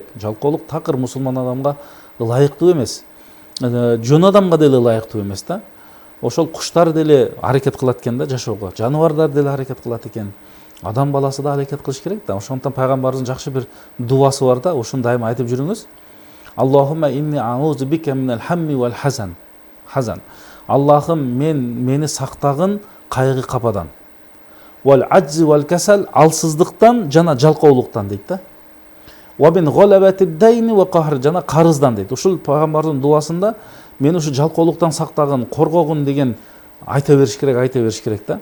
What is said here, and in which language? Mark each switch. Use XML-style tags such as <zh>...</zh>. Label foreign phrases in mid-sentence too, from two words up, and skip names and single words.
<ky>Жалкоолук такыр мусулман адамга ылайыктуу эмес. Жөн адамга деле ылайыктуу эмес да. Ошол куштар деле аракет кылат экен да жашоого. Жаныбарлар деле аракет кылат экен. Адам баласы да аракет кылыш керек да. Ошондон пайгамбарыбыздын жакшы бир дуасы бар да. Ошону дайыма айтып жүрүңүз.</ky> <ar>اللهم إني أعوذ بك من الهم والحزن.</ar> <ky>Аллахым мени сактагын кайгы кападан.</ky> <ar>والعجز والكسل,</ar> <ky>алсыздыктан жана жалкоолуктан дейт да.</ky> <ar>ومن غلبة الدين وقهر,</ar> <ky>жана карыздан дейт. Ушул пайгамбардын дуасында мени ушу жалкоолуктан сактагын, коргогун деген айта бериш керек да.</ky>